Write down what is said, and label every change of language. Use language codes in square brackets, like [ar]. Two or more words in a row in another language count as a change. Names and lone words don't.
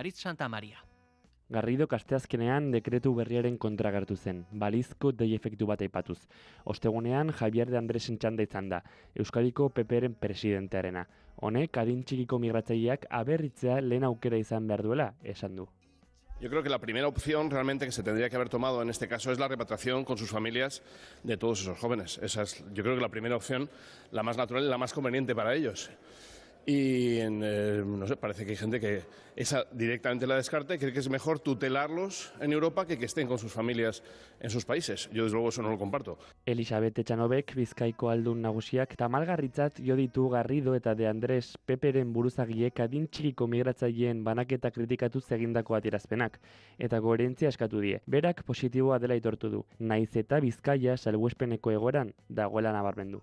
[eu] Aritz Santa Maria. Garridok asteazkenean dekretu berriaren kontra agertu zen, balizko dei efektu bat aipatuz. Ostegunean Javier de Andresen txanda izan da, Euskadiko PPren presidentearena. Honek adin txikiko migratzaileak aberritzea lehen aukera izan behar duela, esan du. [es] Yo creo que la primera opción realmente que se tendría que haber tomado en este caso es la repatriación con sus familias de todos esos jóvenes. Esa es, yo creo que la primera opción, la más natural y la más conveniente para ellos. Y no sé, parece que hay gente que esa directamente la descarta y cree que es mejor tutelarlos en Europa que estén con sus familias en sus países. Yo desde luego eso no lo comparto. [eu] Elisabet Etxanobek Bizkaiko aldun nagusiak tamalgarritzat jo ditu Garrido eta De Andres Peperen buruzagiek adin txikiko migratzaileen banaketa kritikatuz egindako adierazpenak eta koherentzia eskatu die. Berak positiboa dela aitortu du, naiz eta Bizkaia salbuespeneko egoeran dagoela nabarmendu.